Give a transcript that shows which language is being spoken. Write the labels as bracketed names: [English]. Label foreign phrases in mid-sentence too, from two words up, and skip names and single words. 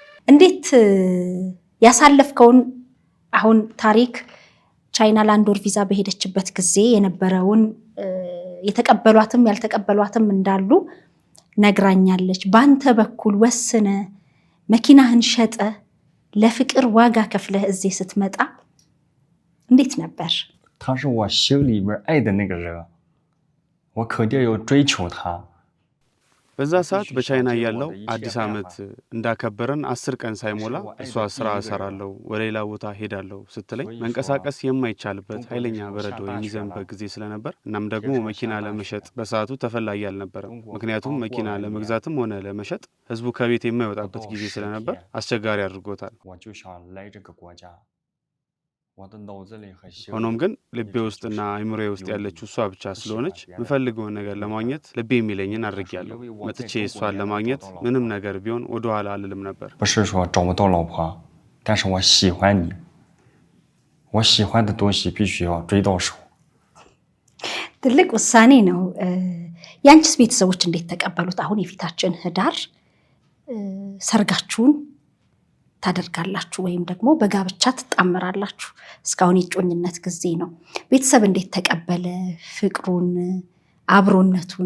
[Amharic] እንዴት ያሳለፍከውን አሁን ታሪክ ቻይና ለአንድ ወር ቪዛ በሄደችበት ጊዜ የነበረውን የተቀበሏትም ያልተቀበሏትም እንዳሉ ነግራኛለች። በአንተ በኩል ወስነ መኪናህን ሸጠ ለፍቅር ዋጋ ከፍለህ እዚህ ስትመጣ እንዴት ነበር? [Chinese] 他是我心里面爱的那个人，我肯定要追求他。 [Amharic] በዛ ሰዓት በቻይና ያለው አዲስ ዓመት እንዳከበረን 10 ቀን ሳይሞላ እሷ ስራ እሰራለሁ ወደ ሌላ ቦታ ሄዳለሁ ስትለኝ መንቀሳቀስ የማይቻልበት ኃይለኛ በረዶ የሚዘንበት ጊዜ ስለነበር እናም ደግሞ መኪና ለመሸጥ በሰዓቱ ተፈላጊ አልነበረም። ምክንያቱም መኪና ለመግዛትም ሆነ ለመሸጥ ህዝቡ ከቤት የማይወጣበት ጊዜ ስለነበር አስቸጋሪ አድርጎታል። ሆኖም ግን ልቤ ውስጥና አይምሮዬ ውስጥ ያለችው እሷ ብቻ ስለሆነች የምፈልገውን ነገር ለማግኘት ልቤ የሚለኝን አድርጌያለሁ። መጥቼ እሷን ለማግኘት ምንም ነገር ቢሆን ወደ ኋላ አልልም ነበር። [Chinese] 不是说找不到老婆，但是我喜欢你，我喜欢的东西必须要追到手。 [Amharic] ትልቅ ውሳኔ ነው። ያንቺስ ቤተሰቦች እንዴት ተቀበሉት? አሁን የፊታችን ህዳር ሰርጋችሁን ታደርጋላችሁ ወይም ደግሞ በጋብቻ ትጣመራላችሁ። እስካሁን የጮኝነት ጊዜ ነው። ቤተሰብ እንዴት ተቀበለ ፍቅሩን አብሮነቱን?